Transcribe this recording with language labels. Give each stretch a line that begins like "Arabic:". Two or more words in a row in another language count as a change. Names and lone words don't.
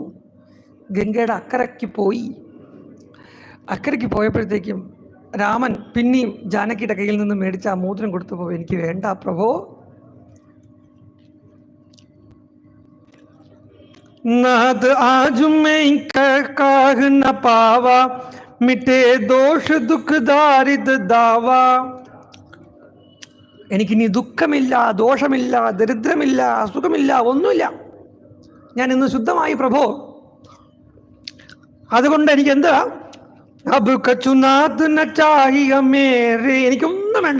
Malayalam: ഗംഗയുടെ അക്കരയ്ക്ക് പോയപ്പോഴത്തേക്കും രാമൻ പിന്നെയും ജാനകിയുടെ കയ്യിൽ നിന്ന് മേടിച്ച ആ മോതിരം കൊടുത്തപ്പോൾ, എനിക്ക് വേണ്ട പ്രഭോ,
Awadhi: नाद आज मैं काह न पावा मिटे दोष दुख दारिद दावा.
Malayalam: എനിക്കിനി ദുഃഖമില്ല, ദോഷമില്ല, ദരിദ്രമില്ല, അസുഖമില്ല, ഒന്നുമില്ല. ഞാൻ ഇന്ന് ശുദ്ധമായി പ്രഭോ. അതുകൊണ്ട് എനിക്ക് എന്താ,
Awadhi: अब कछुनाथ न चाहिअ मेरे,
Malayalam: എനിക്കൊന്നും വേണ്ട.